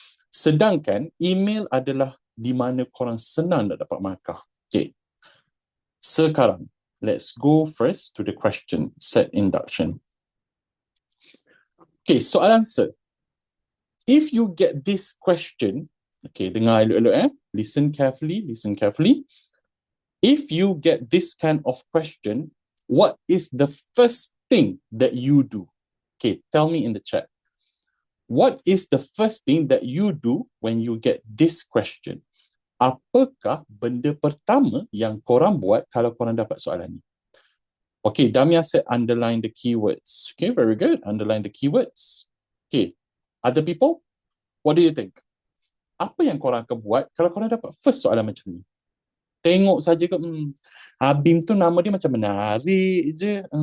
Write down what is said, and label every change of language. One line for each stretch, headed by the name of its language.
Malay: Sedangkan email adalah di mana korang senang nak dapat markah. Okay.
English: Sekarang, let's go first to the question set induction. Okay, soalan answer. If you get this question, okay,
Malay: dengar elok-elok
English: listen carefully, listen carefully. If you get this kind of question, what is the first thing that you do? Okay, tell me in the chat. What is the first thing that you do when you get this question?
Malay: Apakah benda pertama yang korang buat kalau korang dapat soalan ni?
English: Okay, Damia said underline the keywords. Okay, very good. Underline the keywords. Okay, other people, what do you think?
Malay: Apa yang korang akan buat kalau korang dapat first soalan macam ni? Tengok saja ke, Abim tu nama dia macam menarik je.